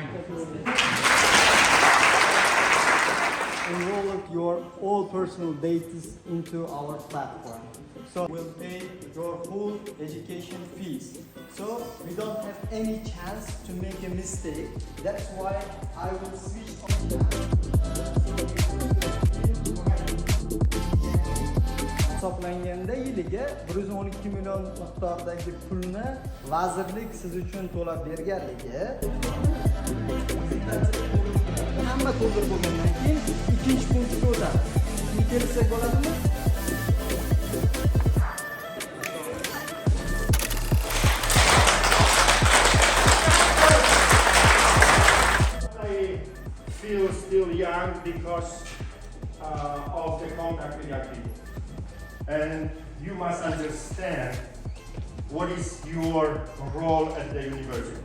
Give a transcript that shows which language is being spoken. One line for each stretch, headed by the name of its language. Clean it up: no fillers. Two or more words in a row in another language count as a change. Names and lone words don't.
English: Enroll your all personal data into our platform. So we'll pay your full education fees. So we don't have any chance to make a mistake. That's why I will switch on.
Uzbek: Hisoblanganda yiliga 112 million miqdordagi pulni vazirlik siz uchun to'lab berganligi. Hamma to'ldirib bo'lgandan keyin ikkinchi punktga o'tadi. Shuni kelsak bo'ladimi?
English: I feel still young because of the contact with young people. And you must understand what is your role at the university.